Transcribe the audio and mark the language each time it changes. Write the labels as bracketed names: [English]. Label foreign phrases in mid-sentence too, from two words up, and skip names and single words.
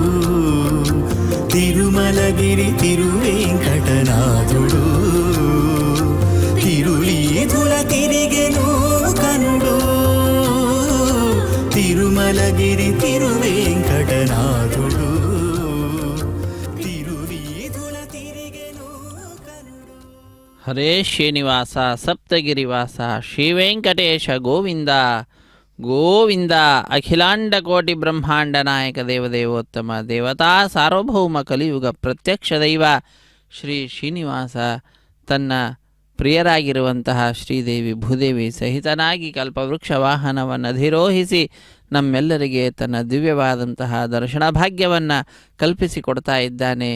[Telugu] తిరుమలగిరి తిరువేంకటనాథుడు తిరువీధుల తిరిగెను కనుడు తిరుమలగిరి తిరువేంకటనాథుడు తిరువీధుల తిరిగెను కనుడు [Kannada] ಹರೇ ಶ್ರೀನಿವಾಸ ಸಪ್ತಗಿರಿವಾಸ ಶ್ರೀವೆಂಕಟೇಶ ಗೋವಿಂದ ಗೋವಿಂದ. ಅಖಿಲಾಂಡ ಕೋಟಿ ಬ್ರಹ್ಮಾಂಡ ನಾಯಕ ದೇವದೇವೋತ್ತಮ ದೇವತಾ ಸಾರ್ವಭೌಮ ಕಲಿಯುಗ ಪ್ರತ್ಯಕ್ಷ ದೈವ ಶ್ರೀ ಶ್ರೀನಿವಾಸ ತನ್ನ ಪ್ರಿಯರಾಗಿರುವಂತಹ ಶ್ರೀದೇವಿ ಭೂದೇವಿ ಸಹಿತನಾಗಿ ಕಲ್ಪವೃಕ್ಷ ವಾಹನವನ್ನು ಅಧಿರೋಹಿಸಿ ನಮ್ಮೆಲ್ಲರಿಗೆ ತನ್ನ ದಿವ್ಯವಾದಂತಹ ದರ್ಶನ ಭಾಗ್ಯವನ್ನು ಕಲ್ಪಿಸಿಕೊಡ್ತಾ ಇದ್ದಾನೆ.